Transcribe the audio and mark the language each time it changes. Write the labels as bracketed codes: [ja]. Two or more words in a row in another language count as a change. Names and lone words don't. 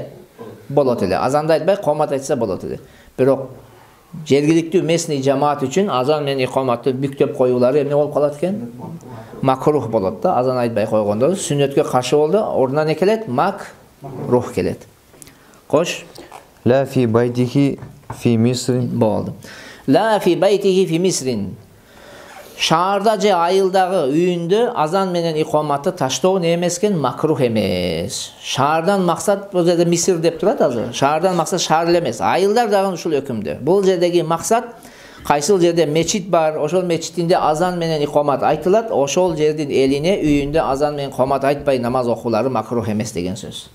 [ky] Болот эле. Азанды айтпай комат айтса болот эле. Бирок жергиликтүү местный жамаат үчүн азан менен икоматты бүктөп коюулары эмне болуп калат экен? Макрух болот да. Азан айтпай койгондо сүннөткө каршы болду, ордуна не келет? Макрух келет. Кош. [ar] لا في بيته في مصر. Болду. لا في بيته في مصر. [ky] Шаарда же айылдагы үйүндө азан менен икоматты таштоо не эмес экен? Макрух эмес. Шаардан максат бул жерде Мисир деп турат азыр. Шаардан максат шаар эле эмес. Айылдар дагы ушул өкүмдө. Бул жердеги максат кайсыл жерде мечит бар, ошол мечитинде азан менен икомат айтылат, ошол жердин элине үйүндө азан менен комат айтпай намаз окуулары макрух эмес деген сөз.